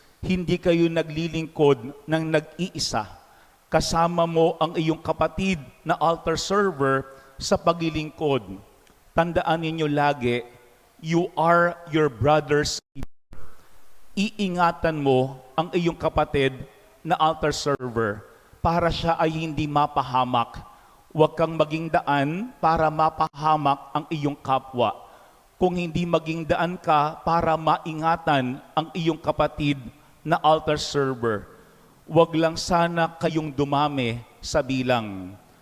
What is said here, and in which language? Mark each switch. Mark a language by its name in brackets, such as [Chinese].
[Filipino] Hindi kayo naglilingkod ng nag-iisa. Kasama mo ang iyong kapatid na altar server sa paglilingkod. Tandaan ninyo lagi, [English] you are your brother's keeper. [Filipino] Iingatan mo ang iyong kapatid na altar server para siya ay hindi mapahamak. Huwag kang maging daan para mapahamak ang iyong kapwa. Kung hindi maging daan ka para maingatan ang iyong kapatid na altar server, huwag lang sana kayong dumami sa bilang.